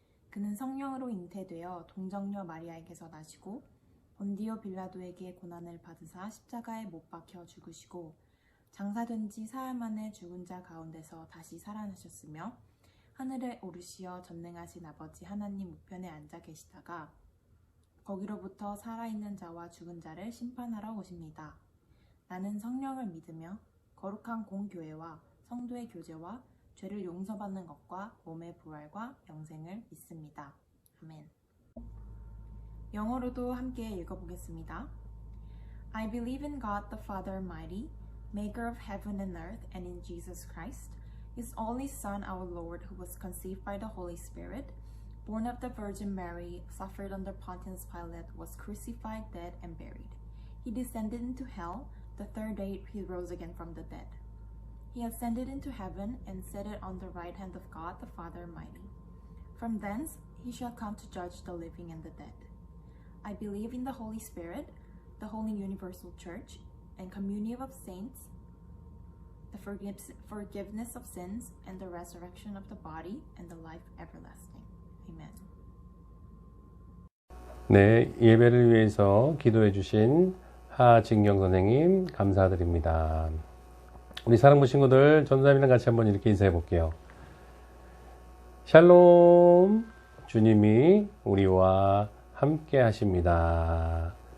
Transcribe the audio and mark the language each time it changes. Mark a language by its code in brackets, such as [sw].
[ko] 그는 성령으로 잉태되어 동정녀 마리아에게서 나시고 본디오 빌라도에게 고난을 받으사 십자가에 못 박혀 죽으시고 장사된 지 사흘 만에 죽은 자 가운데서 다시 살아나셨으며 하늘에 오르시어 전능하신 아버지 하나님 우편에 앉아 계시다가 거기로부터 살아있는 자와 죽은 자를 심판하러 오십니다. 나는 성령을 믿으며 거룩한 공교회와 성도의 교제와 죄를 용서받는 것과 몸의 부활과 영생을 믿습니다. 아멘. 영어로도 함께 읽어보겠습니다. [en] I believe in God the Father Almighty, maker of heaven and earth, and in Jesus Christ, His only Son, our Lord, who was conceived by the Holy Spirit, born of the Virgin Mary, suffered under Pontius Pilate, was crucified, dead, and buried. He descended into hell. The third day he rose again from the dead. He ascended into heaven and seated on the right hand of God the Father Almighty. From thence he shall come to judge the living and the dead. I believe in the Holy Spirit, the holy universal church, and communion of saints, the forgiveness of sins, and the resurrection of the body, and the life everlasting. Amen. [ko] 네, 예배를 위해서 기도해 주신 하진경 선생님 감사드립니다. 우리 사랑부 친구들 전도사님이랑 같이 한번 이렇게 인사해 볼게요. 샬롬, 주님이 우리와 함께 하십니다.